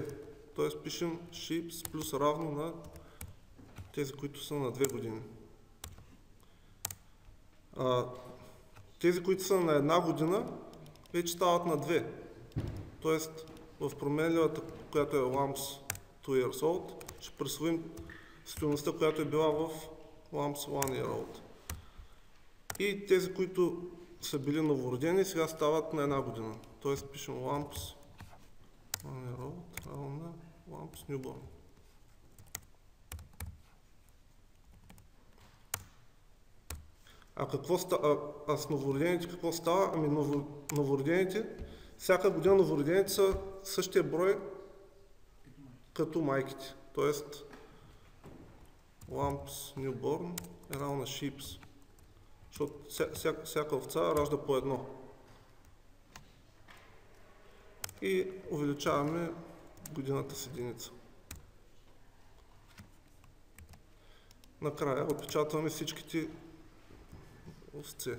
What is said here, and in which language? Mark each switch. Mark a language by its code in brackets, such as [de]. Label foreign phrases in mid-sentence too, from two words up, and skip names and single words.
[bg] Т.е. пишем sheeps плюс равно на тези, които са на 2 години. Тези, които са на 1 година, вече стават на 2. Тоест, в променливата, която е [en] lamps 2 years old, [bg] ще присвоим стойността, която е била в [en] lamps 1 year old. [bg] И тези, които са били новородени, сега стават на 1 година. Тоест, пишем [en] lamps 1 year old, [bg] равно на [en] lamps newborn. [bg] А с новородените какво става? Ами новородените, всяка година новородените са същия брой като майките. Тоест, [en] lamps newborn [bg] е равно на sheeps. Защото всяка овца ражда по едно. И увеличаваме годината с единица. Накрая отпечатваме всичките овце.